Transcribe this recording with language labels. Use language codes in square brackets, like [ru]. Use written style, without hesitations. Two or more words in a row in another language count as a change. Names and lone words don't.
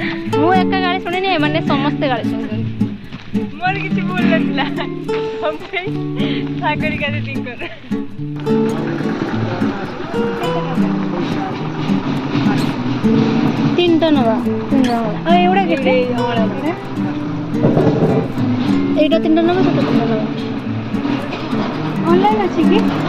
[or] ମୁଁ ଏକା ଗାଳି ଶୁଣିନି, ଏମାନେ ସମସ୍ତେ ଗାଳି ଶୁଣୁଛନ୍ତି। ମୋର କିଛି ଭୁଲ ନଥିଲା, ସାଗରିକା ଦିଦିଙ୍କର। ତିନିଟା ନବା, ଏଗୁଡ଼ା କେତେ? [bn] এইটা তিনটা নেবো, সেটা তিনটা নেবো। অনলাইন আছে কি?